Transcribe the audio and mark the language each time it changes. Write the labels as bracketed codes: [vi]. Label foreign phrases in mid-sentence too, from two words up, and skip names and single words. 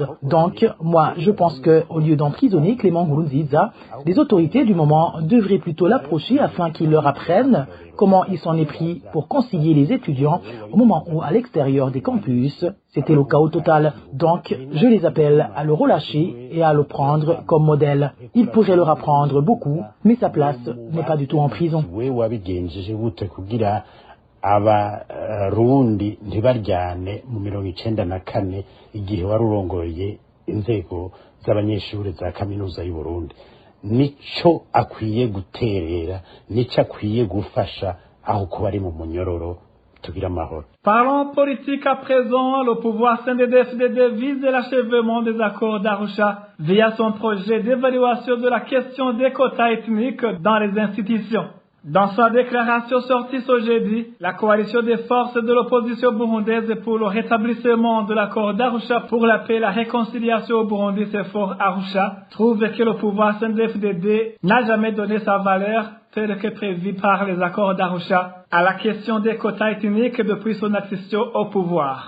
[fr] Donc, moi, je pense que au lieu d'emprisonner Clément Nkurunziza, les autorités du moment devraient devrait plutôt l'approcher afin qu'il leur apprenne comment il s'en est pris pour concilier les étudiants au moment où, à l'extérieur des campus, c'était le chaos total. Donc, je les appelle à le relâcher et à le prendre comme modèle. Il pourrait leur apprendre beaucoup, mais sa place n'est pas du tout en prison. [rn] Abarundi ntibaryane mu 1994 igihe wari urongoye inzego z'abanyeshuri za kaminuza y'u Burundi. Nico akwiye guterera, nico akwiye gufasha aho kuba ari mu munyororo. [fr] Parlons politique à présent. Le pouvoir CNDD-FDD vise l'achèvement des accords d'Arusha via son projet d'évaluation de la question des quotas ethniques dans les institutions. Dans sa déclaration sortie ce jeudi, la coalition des forces de l'opposition burundaise pour le rétablissement de l'accord d'Arusha pour la paix et la réconciliation au Burundi, CFOR Arusha, trouve que le pouvoir CNDD-FDD n'a jamais donné sa valeur telle que prévue par les accords d'Arusha à la question des quotas ethniques depuis son accession au pouvoir.